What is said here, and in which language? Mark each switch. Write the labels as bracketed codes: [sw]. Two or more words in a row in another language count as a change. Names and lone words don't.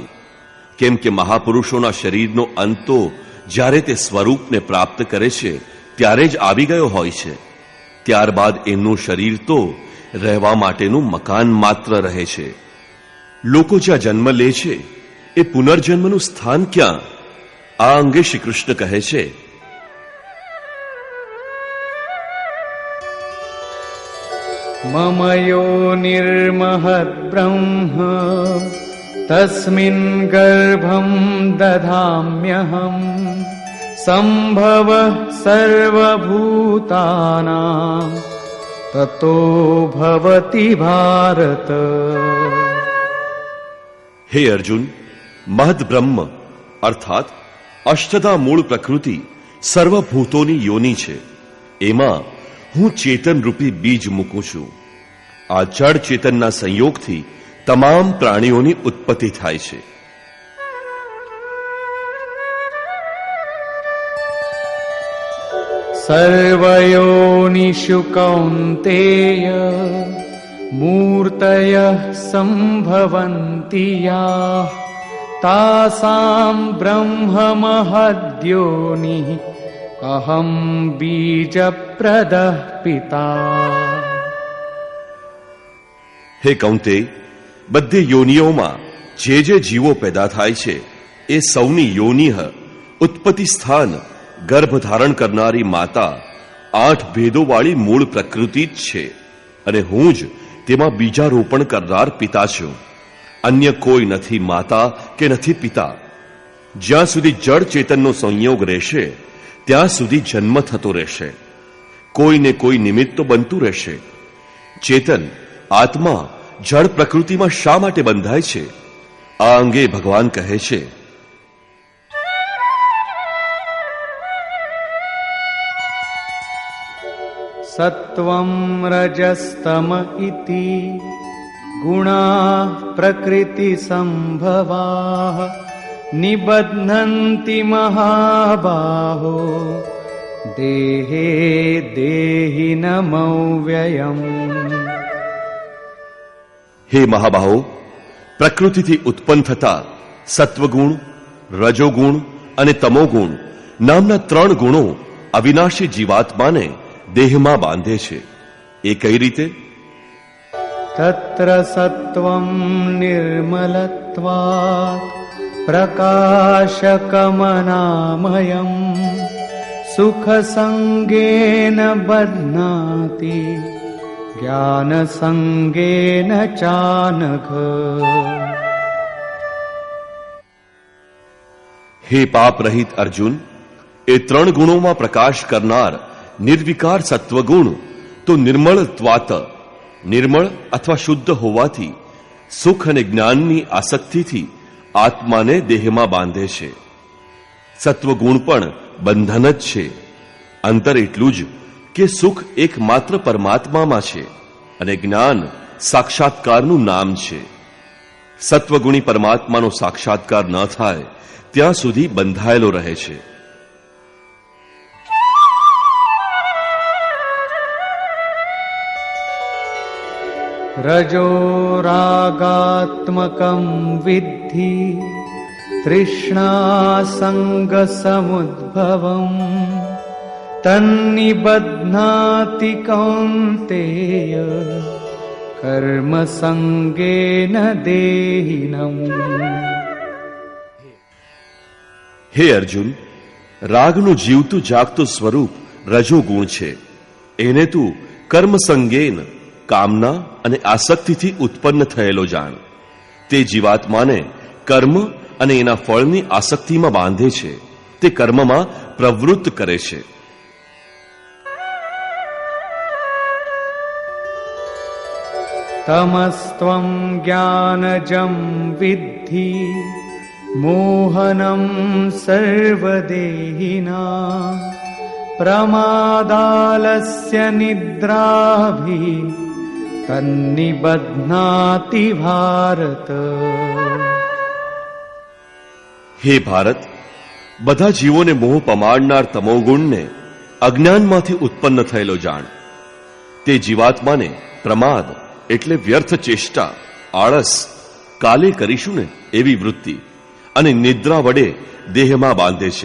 [gu] કેમ કે મહાપુરુષોના શરીરનો અંત તો જ્યારે તે સ્વરૂપને પ્રાપ્ત કરે છે ત્યારે જ આવી ગયો હોય છે. ત્યારબાદ એમનું શરીર તો રહેવા માટેનું મકાન માત્ર રહે છે. લોકો જ્યાં જન્મ લે છે એ પુનર્જન્મનું સ્થાન ક્યાં? આ અંગે શ્રી કૃષ્ણ કહે છે, [sa] मम योनिर्महद् ब्रह्म तस्मिन् गर्भं दधाम्यहम् सम्भवः सर्वभूतानां ततो भवति भारत। [gu] હે અર્જુન, મહદ બ્રહ્મ અર્થાત અષ્ટધા મૂળ પ્રકૃતિ સર્વભૂતોની યોની છે. એમાં હું ચેતન રૂપી બીજ મૂકું છું. આ જડ ચેતનના સંયોગથી તમામ પ્રાણીઓની ઉત્પત્તિ થાય છે. [sa] सर्वयोनिषु कौन्तेय मूर्तयः सम्भवन्ति याः तासां ब्रह्ममहद्योनिः अहं बीजप्रदः पिता। [gu] હે કૌંતે, બધી યોનિઓમાં જે જે જીવો પેદા થાય છે એ સૌની યોનિહ ઉત્પત્તિ સ્થાન ગર્ભ ધારણ કરનારી માતા 8 ભેદોવાળી મૂળ પ્રકૃતિ જ છે અને હું જ તેમાં બીજારોપણ કરનાર પિતા છું. અન્ય કોઈ નથી માતા કે નથી પિતા. જ્યાં સુધી જડ ચેતનનો સંયોગ રહેશે ત્યાં સુધી જન્મ થતો રહેશે. કોઈને કોઈ નિમિત્ત તો બનતું રહેશે. ચેતન આત્મા જળ પ્રકૃતિમાં શા માટે બંધાય છે? આ અંગે ભગવાન કહે છે, [sa] सत्वं रजस्तम इति गुणाः प्रकृति संभवाः निबध्नन्ति महाबाहो देहे देहिनमव्ययम्। [gu] હે મહાબાહો, પ્રકૃતિથી ઉત્પન્ન થતા સત્વગુણ, રજોગુણ અને તમોગુણ નામના 3 ગુણો અવિનાશી જીવાત્માને દેહમાં બાંધે છે. એ કઈ રીતે? [sa] तत्र सत्वं निर्मलत्वात् प्रकाशकमनामयम् सुखसंगेन बध्नाति ज्ञानसंगेन चानघ। [gu] હે પાપ રહિત અર્જુન, એ 3 ગુણોમાં પ્રકાશ કરનાર નિર્વિકાર સત્વગુણ તો નિર્મળત્વાત, નિર્મળ અથવા શુદ્ધ હોવાથી સુખ અને જ્ઞાનની આસક્તિથી આત્માને દેહમાં બાંધે છે. સત્વગુણ પણ બંધન જ છે. અંતર એટલું જ કે સુખ એકમાત્ર પરમાત્મામાં છે અને જ્ઞાન સાક્ષાત્કારનું નામ છે. સત્વગુણી પરમાત્માનો સાક્ષાત્કાર ન થાય ત્યાં સુધી બંધાયેલો રહે છે. [sa] रजो रागात्मकं विद्धि तृष्णा संग समुद्भवम् तन्निबध्नाति कौन्तेय कर्म संगेन देहिनम्। [gu] હે અર્જુન, રાગનું જીવતું જાગતું સ્વરૂપ રજોગુણ છે. એને તું [sa] कर्म संगेन, [gu] કામના અને આસક્તિથી ઉત્પન્ન થયેલો જાણ. તે જીવાત્માને કર્મ અને એના ફળની આસક્તિમાં બાંધે છે. તે કર્મમાં પ્રવૃત્ત કરે છે. [sa] तमस्त्वं ज्ञानजं विद्धि मोहनं सर्वदेहिनां प्रमादालस्य निद्राभिः तन्निबध्नाति भारत। [gu] હે ભારત, બધા જીવોને મોહ પમાડનાર તમોગુણને અજ્ઞાનમાંથી ઉત્પન્ન થયેલો જાણ. તે જીવાત્માને પ્રમાદ એટલે વ્યર્થ ચેષ્ટા, આળસ, કાલે કરીશું ને એવી વૃત્તિ અને નિદ્રા વડે દેહમાં બાંધે છે.